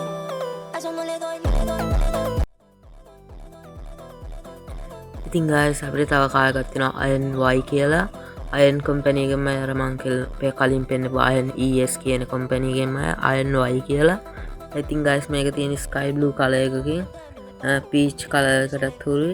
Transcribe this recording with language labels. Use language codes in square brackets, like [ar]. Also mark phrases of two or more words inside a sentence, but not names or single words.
[es] A eso no le doy, no le doy, no le doy. [si] ඉතින් ගයිස් අපිට තව කායකක් තියෙනවා අයන් Y කියලා අයන් කම්පැනි එකෙන්ම අර මං කලින් පෙන්නපු අයන් ES කියන කම්පැනි එකෙන්ම අයන් Y කියලා. ඉතින් ගයිස් මේක තියෙන [en] sky blue colour [si] එකකින් [en] peach colour [si] එකටත් හුරුයි.